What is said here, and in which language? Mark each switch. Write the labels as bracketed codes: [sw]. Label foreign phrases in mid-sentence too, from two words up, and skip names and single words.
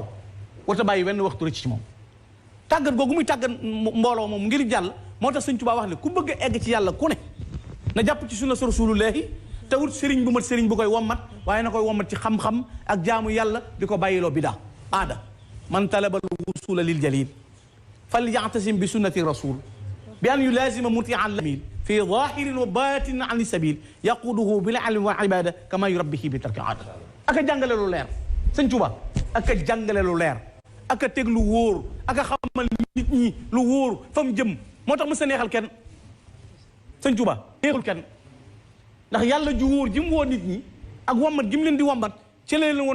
[wo] warta bàyyi wenn waxtu rëcc ci moom tàggat googu muy tàggat mbooloo moom ngir jàll moo tax Sëñ Tuubaa wax ne ku bëgg a egg ci yàlla ku ne na jàpp ci sunna rasulullahi te wut sëriñ bu mat sëriñ bu koy wommat waaye na koy wommat ci xam-xam ak jaamu yàlla di ko bàyyiloo bidaa aada [ar] من طلب الوصول للجليل فليعتصم بسنة الرسول بأن يلازم مطيعا لعامل في ظاهر وباطن عن سبيل يقوده بال علم وعبادة كما يربيه بترك عادة [wo] aka jàngale lu leer Sëñ Tuubaa aka jàngale lu leer aka teg lu wóor aka xamal nit ñi lu wóor fa mu jëm moo tax mës a neexal kenn Sëñ Tuubaa neexul kenn ndax yàlla ju wóor ji mu woo nit ñi ak wommat gi mu leen di wommat ci leen woon